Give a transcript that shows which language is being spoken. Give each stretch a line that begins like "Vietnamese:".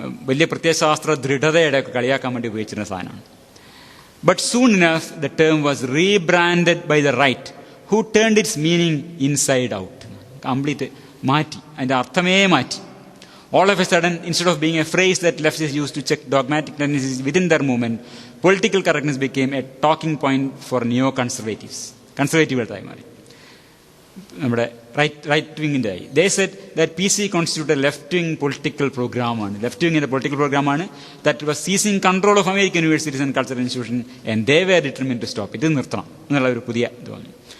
Malayalam: വലിയ പ്രത്യയശാസ്ത്ര ദൃഢതയുടെ ഒക്കെ കളിയാക്കാൻ വേണ്ടി ഉപയോഗിച്ചിരുന്ന സാധനമാണ്.
English: But soon enough the term was rebranded by the right who turned its meaning inside out.
Malayalam: Complete മാറ്റി, അതിൻ്റെ അർത്ഥമേ മാറ്റി.
English: All of a sudden, instead of being a phrase that leftists used to check dogmatic tendencies within their movement, political correctness became a talking point for neo-conservatives.
Malayalam: കൺസർവേറ്റീവുകളായി മാറി, നമ്മുടെ right വിങ്ങിൻ്റെ ആയി.
English: they said that PC constitute a left wing political പ്രോഗ്രാമാണ്,
Malayalam: left വിങ്ങിൻ്റെ political പ്രോഗ്രാമാണ്
English: That was seizing control of American universities and cultural institution and they were determined to stop.
Malayalam: ഇത് നിർത്തണം എന്നുള്ള ഒരു പുതിയ ഇത് വന്നു.